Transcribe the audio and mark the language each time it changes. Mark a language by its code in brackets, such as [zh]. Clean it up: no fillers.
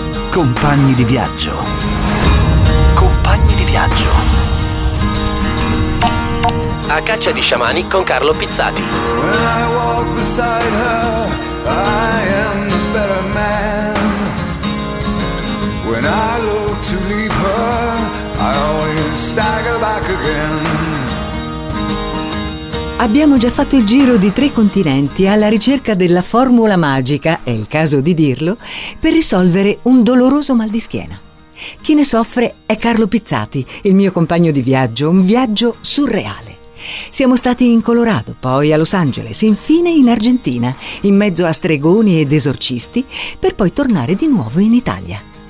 [it] Compagni di viaggio. Compagni di viaggio. A caccia di sciamani con Carlo Pizzati. [en] When I walk beside her, I am the better man. When I look to leave her, I always stagger back again. [it] Abbiamo già fatto il giro di 3 continenti alla ricerca della formula magica, è il caso di dirlo, per risolvere un doloroso mal di schiena. Chi ne soffre è Carlo Pizzati, il mio compagno di viaggio, un viaggio surreale. Siamo stati in Colorado, poi a Los Angeles, infine in Argentina, in mezzo a stregoni ed esorcisti, per poi tornare di nuovo in Italia.